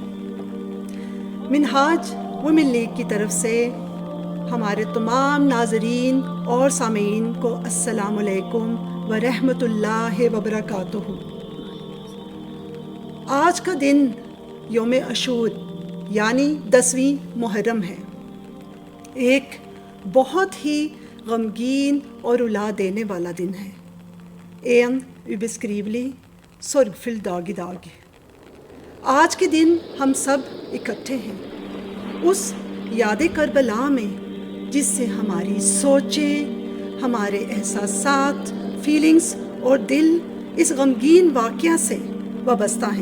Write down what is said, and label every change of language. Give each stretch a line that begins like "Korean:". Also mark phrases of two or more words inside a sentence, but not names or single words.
Urdu: منہاج ویمن لیگ کی طرف سے ہمارے تمام ناظرین اور سامعین کو السلام علیکم ورحمۃ اللہ وبرکاتہ۔ آج کا دن یوم عاشور یعنی 10ویں محرم ہے، ایک بہت ہی غمگین اور رلا دینے والا دن ہے۔
Norwegian: این ubeskrivelig sorgfull dag i dag۔
Urdu: آج کے دن ہم سب اکٹھے ہیں اس یاد کربلا میں جس سے ہماری سوچیں، ہمارے احساسات، فیلنگز اور دل اس غمگین واقعہ سے وابستہ ہیں۔